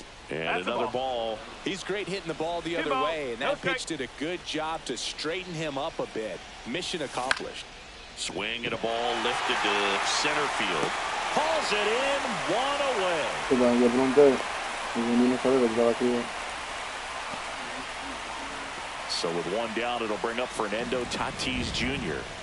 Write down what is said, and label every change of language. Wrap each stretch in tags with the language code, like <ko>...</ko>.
<en>And another ball. He's great hitting the ball the other way, and that pitch did a good job to straighten him up a bit. Mission accomplished. Swing and a ball lifted to center field. Hauls it in, 1 away.</en> <es>Yo pregunté, y no sabe que estaba aquí.</es> <en>So with 1 down, it'll bring up Fernando Tatis Jr.</en>